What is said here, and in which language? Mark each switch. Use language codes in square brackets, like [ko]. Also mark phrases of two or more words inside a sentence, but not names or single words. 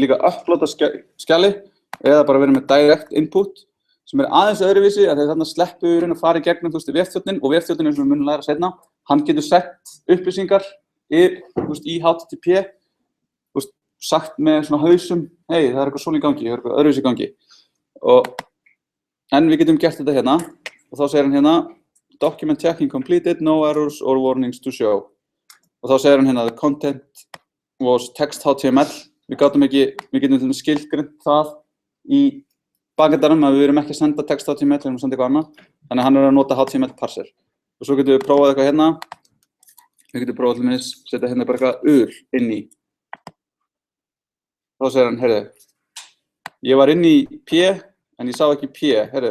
[is] Við getum líka uploada skjali eða bara verið með [en] direct input [is] sem aðeins öðruvísi, að þeir þarna sleppu að fara í gegnum, þú veist, vefþjónninn og vefþjónninn eins og við munum læra seinna, hann getur sett upplýsingar í HTTP, þú veist, sagt með svona hausum, hey, það eitthvað svona í gangi, það eitthvað öðruvísi í gangi. En við getum gert þetta hérna og þá segir hann hérna, [en] document checking completed, no errors or warnings to show. [is] Og þá segir hann hérna, [en] the content was text HTML, [is] við getum skilgreint það í bakendanum að við erum ekki að senda [en] text HTML, [is] við erum að senda eitthvað annað. Þannig að hann að nota [en] HTML parser. [is] Og svo getum við prófað eitthvað hérna. Við getum prófað til minns, setja hérna bara eitthvað inn í. Þá segir hann, heyrðu, ég var inn í P, en ég sá ekki P, heyrðu.